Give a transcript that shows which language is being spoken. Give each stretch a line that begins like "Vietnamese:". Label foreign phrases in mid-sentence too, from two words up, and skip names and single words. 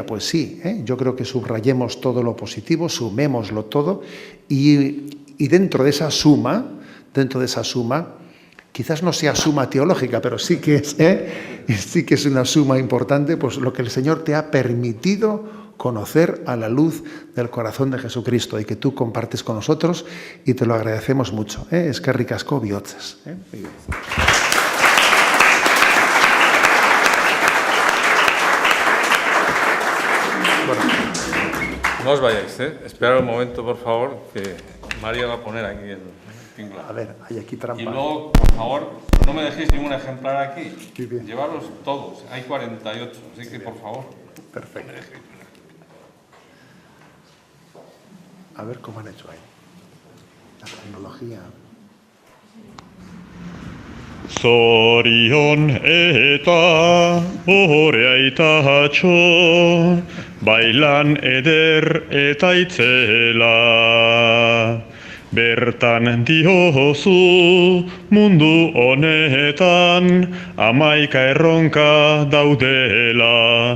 Spanish: Pues sí, yo creo que subrayemos todo lo positivo, sumémoslo todo y dentro de esa suma, quizás no sea suma teológica, pero sí que es una suma importante, pues lo que el Señor te ha permitido conocer a la luz del corazón de Jesucristo y que tú compartes con nosotros y te lo agradecemos mucho.
Basque: Eskerrik asko bihotzez.
Spanish: Bueno, no os vayáis, Esperad un momento, por favor, que María va a poner aquí el tinglado. A ver, hay aquí trampa. Y luego, por favor, no me dejéis ningún ejemplar aquí. Llevaros todos, hay 48, así que por favor. Perfecto. A ver cómo han hecho ahí. La tecnología.
Basque: Zorion eta ohorea itatxo, bailan eder eta itzela. Bertan diozu mundu honetan, amaika erronka daudela.